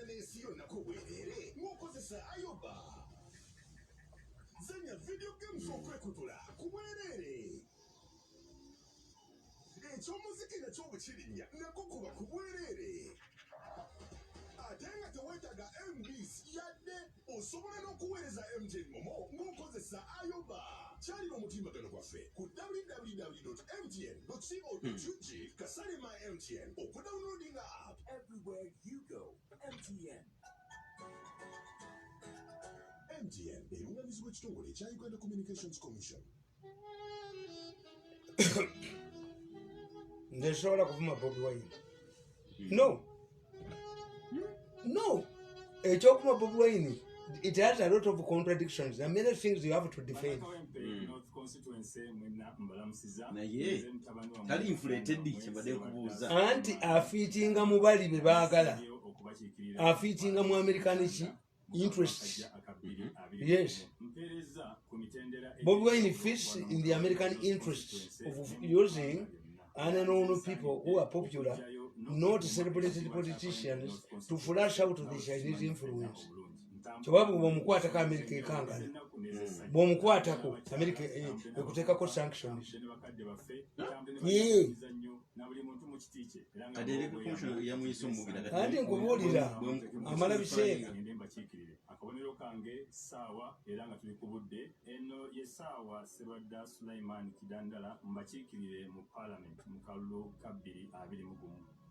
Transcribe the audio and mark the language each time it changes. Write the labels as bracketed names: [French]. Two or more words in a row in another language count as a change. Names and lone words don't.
[Ganda] Ekyomuzikira ky'obukirinya nako kuba ku bwereere ate nga tewetaga MBs yadde osobola n'okuweereza MTN Momo ng'okozesa Ayoba. Kyalira omutimbagano gwaffe ku www.mtn.co.ug kasale my MTN okudawunloading [English] app everywhere you go. [Ganda] MTN. MTN erungamizibwa ekitongole ekya Uganda Communications Commission. Ndesobola kuvuma Bobi Wine. [English] No. [Ganda] Ekyokuvuma Bobi Wine, [English] it has a lot of contradictions. There are many things you have to defend. [Ganda] naye kali inflated kyebadde kubuuza Anti afiitinga mu bali be baagala. Afiitinga mu [English] American interests. Yes. Bobi Wine fits in the American interests of using unknown people who are popular, not celebrated politicians, to flash out the Chinese influence. [Ganda] Kyobabu bw'omukwatako America ekankana. Bw'omukwatako America ekuteekako sanctions. Anti nkubuulira amala biseera. Akabonero kange saawa era nga tuli ku budde eno ye saawa Sserwadda Sulaiman Kidandala mbakiikirire mu Parliament mu kalulu ka 2021.